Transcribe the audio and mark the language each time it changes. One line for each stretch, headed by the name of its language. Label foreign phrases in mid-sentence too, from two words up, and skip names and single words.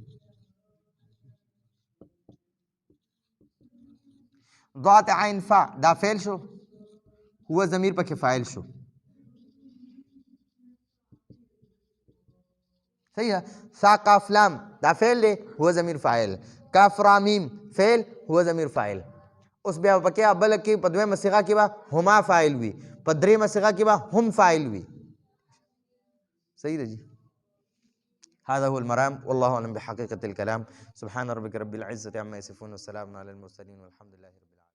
Pashto: ضاد عین فا دا فعل شو، هو ضمیر پکې فاعل شو.
Urdu: صحیح ہے.
Pashto: سا کاف لام دا فعل دی، هو ضمیر فاعل. کاف را میم فعل، هو ضمیر فاعل. اوس بیا پکې بل کې په دویمه صيغه کې به هما فاعل وي، په دریمه صيغه کې به هم فاعل وي. صحیح ده جی.
Arabic: هذا هو المرام والله اعلم بحقيقة الكلام. سبحان ربك رب العزة عما يصفون والسلام على المرسلين والحمد لله رب العالمين.